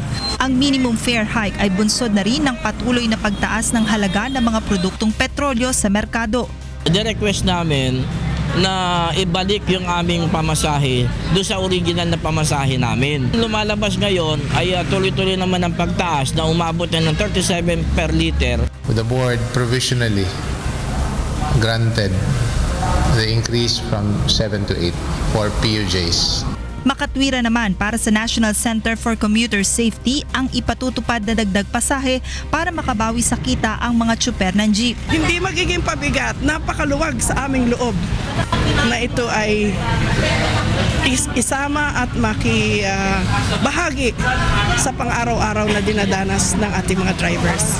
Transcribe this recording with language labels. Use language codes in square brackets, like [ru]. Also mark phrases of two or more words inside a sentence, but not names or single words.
[tl] Ang minimum fare hike ay bunsod na rin ng patuloy na pagtaas ng halaga ng mga produktong petrolyo sa merkado. The-request namin na ibalik yung aming pamasahe doon sa original na pamasahe namin. Lumalabas ngayon ay tuloy-tuloy naman ang pagtaas na umabot na ng 37 per liter. [en] The board provisionally granted the increase from 7 to 8 for PUJs. [tl] Makatwira naman para sa National Center for Commuter Safety ang ipatutupad na dagdag pasahe para makabawi sa kita ang mga tsuper ng jeep. Hindi magiging pabigat, napakaluwag sa aming loob na ito ay isama at makibahagi sa pang-araw-araw na dinadanas ng ating mga drivers.